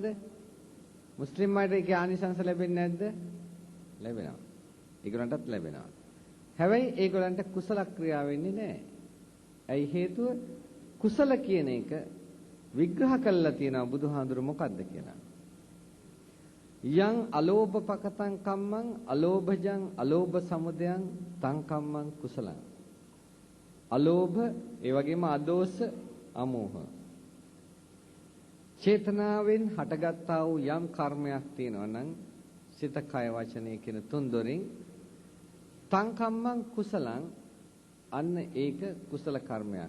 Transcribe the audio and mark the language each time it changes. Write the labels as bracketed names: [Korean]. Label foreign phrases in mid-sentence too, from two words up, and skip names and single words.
[Sinhala] මුස්ලිම් අයට ඒකේ ආනිසංස ලැබෙන්නේ නැද්ද? ලැබෙනවා. ඒගොල්ලන්ටත් ලැබෙනවා. හැබැයි ඒගොල්ලන්ට කුසල ක්‍රියා වෙන්නේ නැහැ. ඇයි හේතුව? කුසල කියන එක විග්‍රහ කළා තියෙනවා බුදුහාඳුර මොකද්ද කියලා. [Pali] යං අලෝභ පකතං කම්මං අලෝභජං අලෝභ සමුදයං තං කම්මං කුසලං. [Sinhala] අලෝභ ඒ වගේම අදෝස අමෝහ. චේතනාවෙන් හටගත්තා වූ යම් කර්මයක් තියෙනවා නම් සිත කය වචනය කියන තුන් දොරින් [Pali] තං කම්මං කුසලං [Sinhala] අන්න ඒක කුසල කර්මයක්.